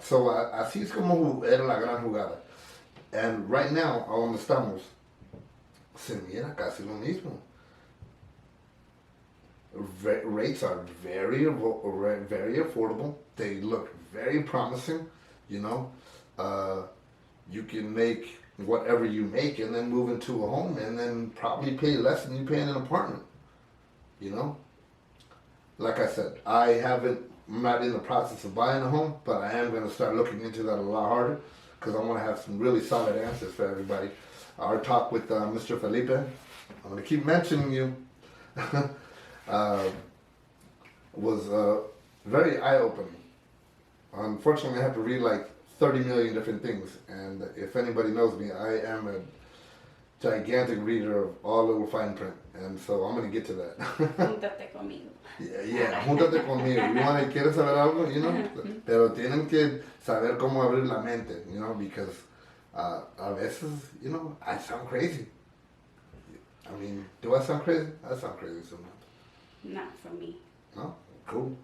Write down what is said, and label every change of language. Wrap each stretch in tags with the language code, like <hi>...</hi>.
<es>So así es como era la gran jugada.</es> <en>And right now,</en> <es>a donde estamos, se mira casi lo mismo.</es> <en>Rates are very affordable. They look very promising, you know. You can make whatever you make and then move into a home and then probably pay less than you pay in an apartment, you know. Like I said, I'm not in the process of buying a home, but I am going to start looking into that a lot harder because I want to have some really solid answers for everybody. Our talk with Mr. Felipe, I'm going to keep mentioning you. Was very eye-opening. Unfortunately, I have to read like 30 million different things, and if anybody knows me, I am a gigantic reader of all little fine print, and so I'm going to get to that.</en> <es>Júntate conmigo. Yeah, júntate conmigo. ¿Quieres saber algo?</es> <en>You know,</en> <es>pero tienen que saber cómo abrir la mente,</es> <en>you know, because</en> <es>a veces,</es> <en>you know, I sound crazy. I mean, do I sound crazy? I sound crazy sometimes. Not for me. No, cool.</en>